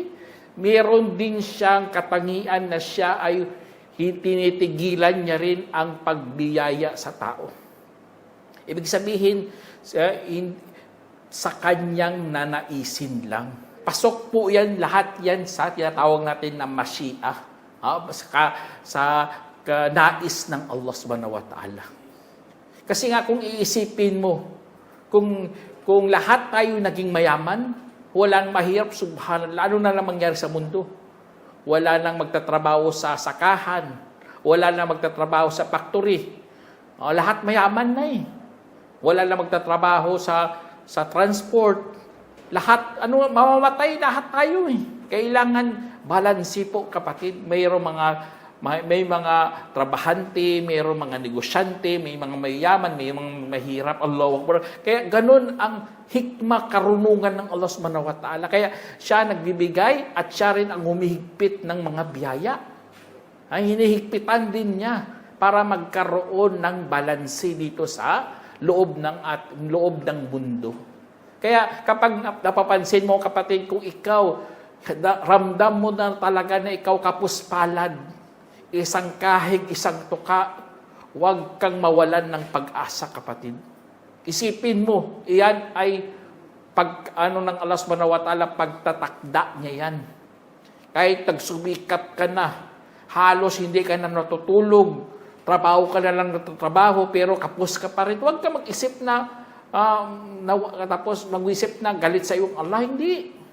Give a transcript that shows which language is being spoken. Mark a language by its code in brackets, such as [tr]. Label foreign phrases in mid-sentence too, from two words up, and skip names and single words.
[tl] Meron din siyang katangian na siya ay tinitigilan niya rin ang pagbiyaya sa tao. Ibig sabihin, sa kanyang nanaisin lang. Pasok po yan, lahat yan sa tinatawag natin na mashi'a. Sa nais ng Allah [ar] سبحانه وتعالى. [tl] Kasi nga kung iisipin mo, kung lahat tayo naging mayaman, walang mahirap, subhanallah, ano na lang mangyari sa mundo? Wala nang magtatrabaho sa sakahan. Wala nang magtatrabaho sa factory. Lahat mayaman na eh. Wala nang magtatrabaho sa transport. Lahat, mamamatay lahat tayo eh. Kailangan balansi po, kapatid. May mga trabahante, mayroong mga negosyante, may mga mayaman, may mga mahirap. [ar] الله أكبر. [tl] Kaya ganun ang hikmah, karunungan ng Allah [ar] سبحانه وتعالى. [tl] Kaya siya nagbibigay at siya rin ang humihigpit ng mga biyaya. Ay hinihigpitan din niya para magkaroon ng balanse dito sa loob ng mundo. Kaya kapag napapansin mo, kapatid, kung ikaw ramdam mo na talaga na ikaw kapuspalad, isang kahig, isang tuka, huwag kang mawalan ng pag-asa, kapatid. Isipin mo, iyan ay ng Allah [ar] سبحانه وتعالى, [tl] pagtatakda niya yan. Kahit nagsumikap ka na, halos hindi ka na natutulog, trabaho ka na lang natatrabaho, pero kapos ka pa rin. Huwag ka mag-isip tapos mag-isip na galit sa iyong Allah. Hindi.